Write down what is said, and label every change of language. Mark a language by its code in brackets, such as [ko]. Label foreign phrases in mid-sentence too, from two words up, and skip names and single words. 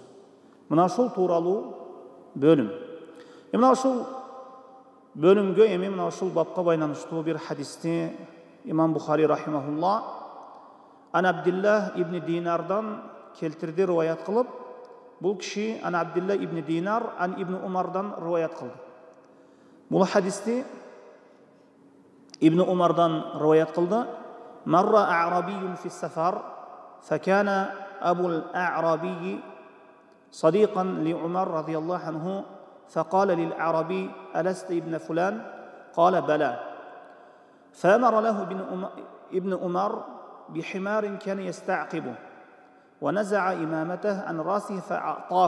[ky] Мына ушул тууралуу бөлүм. Мына ушул бөлүмгө эми мына ушул бапка байланыштуу бир хадисти Имам Бухари рахимахуллах Ан Абдилlah ибн Динардан келтирди, риваят кылып. Бул киши Ан Абдилlah ибн Динар Ан ибн Умардан риваят кылды. Бул хадисти ибн Умардан риваят кылды. [ar] مر أعرابي في سفر فكان أبو الأعرابي صديقا لعمر رضي الله عنه فقال للأعرابي ألست ابن فلان؟ قال بلى. فأمر له ابن عمر بحمار كان يستعقبه ونزع إمامته عن رأسه فأعطاه.